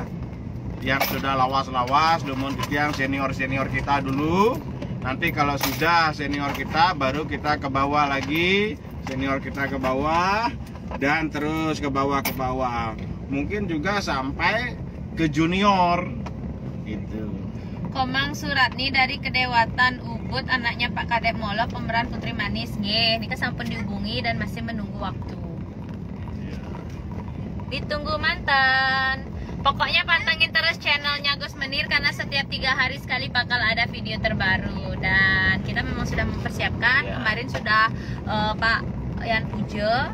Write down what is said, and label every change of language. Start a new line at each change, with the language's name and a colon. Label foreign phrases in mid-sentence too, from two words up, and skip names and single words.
Indonesian: Yang sudah lawas-lawas, namun yang senior-senior kita dulu. Nanti kalau sudah senior kita, baru kita ke bawah lagi, senior kita ke bawah, dan terus ke bawah. Mungkin juga sampai ke junior itu. Komang Suratni dari Kedewatan Ubud, anaknya Pak Kadep Molo, pemeran Putri Manis nggih.
Balinese: Nika sampun
Indonesian: dihubungi dan masih menunggu waktu. Ditunggu mantan. Pokoknya pantengin terus channelnya Gus Menir, karena setiap 3 hari sekali bakal ada video terbaru. Dan kita memang sudah mempersiapkan. Kemarin sudah Pak Yan Pujo.